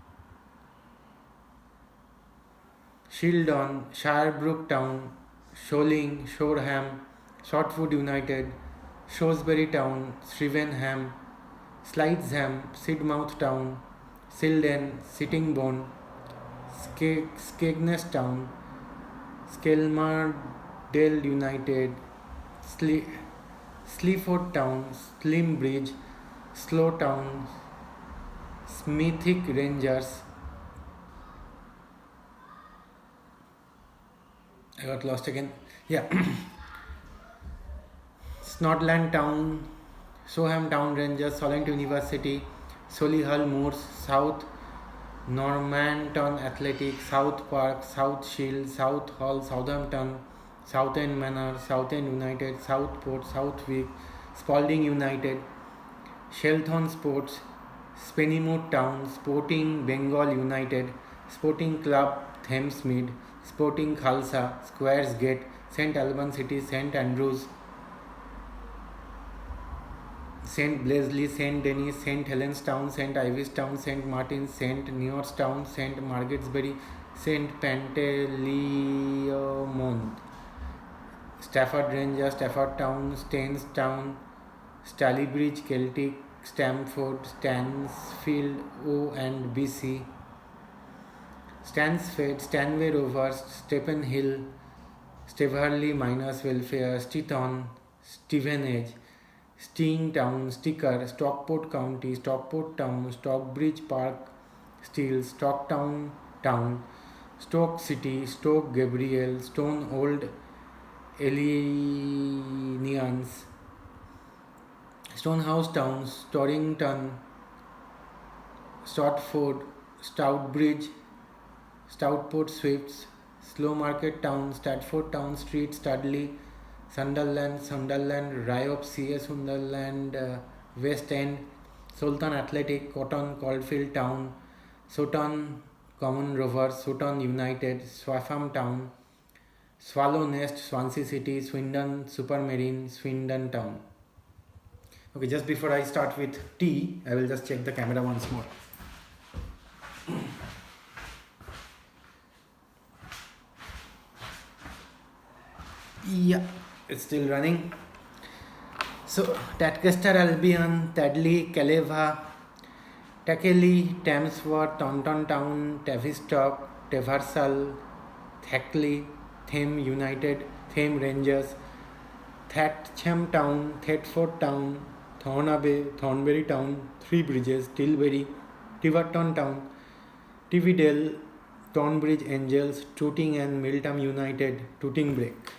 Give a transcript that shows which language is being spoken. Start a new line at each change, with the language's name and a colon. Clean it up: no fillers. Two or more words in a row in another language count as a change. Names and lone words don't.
English: Shildon, Shirebrook Town, Sholing, Shoreham, Shortwood United, Shrewsbury Town, Stevenham, Slidesham, Sidmouth Town, Silden, Sittingbourne, Skegness Town, Skelmerdale United, Sleaford Town, Slimbridge, Slough Town, Smithick Rangers. I got lost again. Yeah. Snodland Town, Soham Town Rangers, Solent University, Solihull Moors, South Normanton Athletic, South Park, South Shield, South Hall, Southampton, Southend Manor, Southend United, Southport, Southwick, Spalding United, Shelthorne Sports, Spennymoor Town, Sporting Bengal United, Sporting Club Thamesmead, Sporting Khalsa, Squares Gate, St Albans City, St Andrews, St Blaisley, St Denis, St Helens Town, St Ives Town, St Martins, St Neots Town, St Margaret's-Bury, St Panteleimon, Stafford Rangers, Stafford Town, Staines Town, Stalybridge, Celtic, Stamford, Stansfield O and BC, Stansford, Stanway Rovers, Stephenhill, Steverley Miners Welfare, Steaton, Stevenage, Sting Town, Sticker, Stockport County, Stockport Town, Stockbridge Park, Steel, Stocktown Town, Stoke City, Stoke Gabriel, Stone Old Eleanians, Stonehouse Town, Storrington, Stotford, Stoutbridge, Stoutport Swifts, Slow Market Town, Stratford Town Street, Studley, Sunderland, Ryop, CS Sunderland, West End, Sultan Athletic, Cotton, Caulfield Town, Sutton Common Rovers, Sutton United, Swaffham Town, Swallow Nest, Swansea City, Swindon Supermarine, Swindon Town. Okay, just before I start with T, I will just check the camera once more. Yeah, it's still running. So, Tadcaster, Albion, Tadley, Caleva, Takeley, Tamsworth, Taunton Town, Tavistock, Teversal, Thackley, Thame United, Thame Rangers, Thatcham Town, Thetford Town, Thornbury Town, Three Bridges, Tilbury, Tiverton Town, Tividale, Tonbridge Angels, Tooting and Miltham United, Tooting Break.